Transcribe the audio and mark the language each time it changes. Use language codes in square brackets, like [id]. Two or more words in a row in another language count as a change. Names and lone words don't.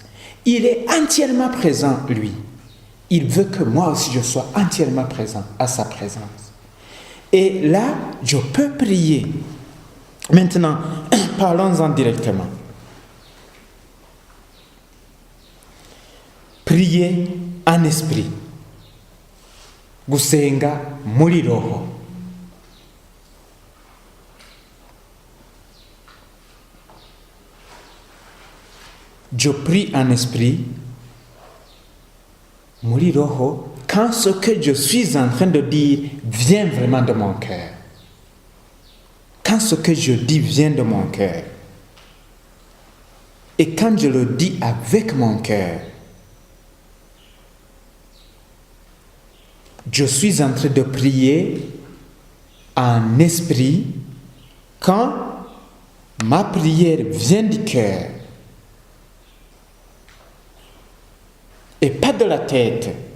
[fr] Il est entièrement présent, lui. Il veut que moi aussi je sois entièrement présent à sa présence. Et là, je peux prier. Maintenant, parlons-en directement. Prier en esprit. [rw] Gusenga muri roho. [fr] Je prie en esprit, [rw] muri roho, [fr] quand ce que je suis en train de dire vient vraiment de mon cœur. Quand ce que je dis vient de mon cœur. Et quand je le dis avec mon cœur, je suis en train de prier en esprit quand ma prière vient du cœur et pas de la tête.